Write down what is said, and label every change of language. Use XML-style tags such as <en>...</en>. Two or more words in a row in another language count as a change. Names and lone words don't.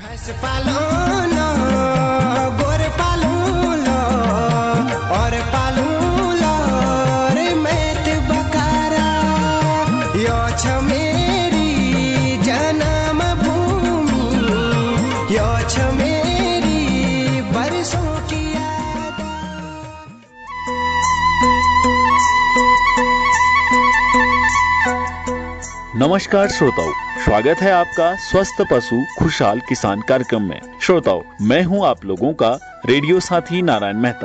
<kfy>पालो लो, गोर पालो लो, और पालो लो रे मैत बकारा, यो छ मेरी जन्म भूमि, यो छ मेरी बरसों की याद।</kfy> <hi>नमस्कार श्रोताओं, स्वागत है आपका स्वस्थ पशु खुशहाल किसान कार्यक्रम में। श्रोताओं, मैं हूं आप लोगों का रेडियो साथी नारायण मेहता।</hi>